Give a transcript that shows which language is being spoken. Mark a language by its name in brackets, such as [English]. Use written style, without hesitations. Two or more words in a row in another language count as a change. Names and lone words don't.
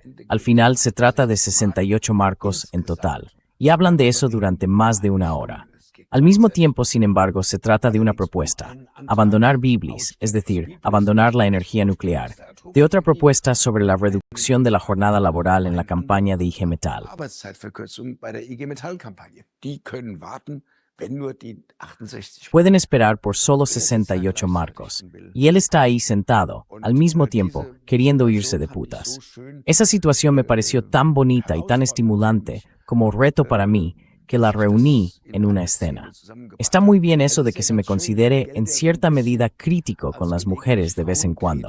[Spanish] Al final se trata de 68 marcos en total, y hablan de eso durante más de una hora. Al mismo tiempo, sin embargo, se trata de una propuesta, abandonar Biblis, es decir, abandonar la energía nuclear, de otra propuesta sobre la reducción de la jornada laboral en la campaña de IG Metall. [German] Arbeitszeitverkürzung bei der IG Metall-Kampagne. Die können warten, wenn nur die 68. [Spanish] Pueden esperar por solo 68 marcos, y él está ahí sentado, al mismo tiempo, queriendo irse de putas. Esa situación me pareció tan bonita y tan estimulante como reto para mí, que la reuní en una escena. Está muy bien eso de que se me considere en cierta medida crítico con las mujeres de vez en cuando.